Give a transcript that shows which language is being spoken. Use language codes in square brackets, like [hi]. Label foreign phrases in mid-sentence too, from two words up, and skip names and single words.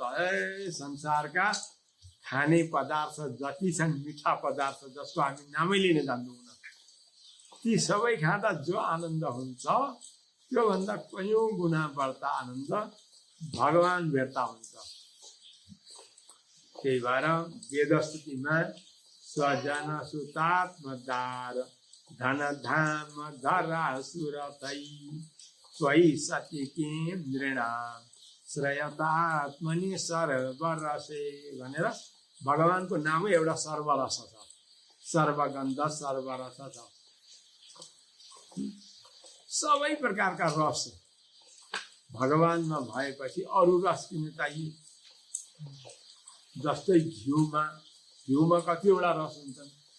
[ne] संसारका खाने पदार्थ जति छन्, मिठा पदार्थ जसको हामी नामै लिन जान्दैनौँ, ती सबै खाँदा जो आनन्द हुन्छ त्योभन्दा कयौँ गुणा बढ्ता आनन्द भगवान भेट्दा हुन्छ। त्यही भएर वेदस्तुतिमा [sa] स्वजन सुतात्मदार धन धाम धरा सुरतै त्वयि सतिकी नृणाम श्रेयतात्मनि सर्वरसे [ne] भनेर भगवानको नामै एउटा सर्वरस छ, सर्वगन्ध सर्वरस छ। सबै प्रकारका रस भगवानमा भएपछि अरू रस किन चाहिए? जस्तै घिउमा कतिवटा रस हुन्छन्?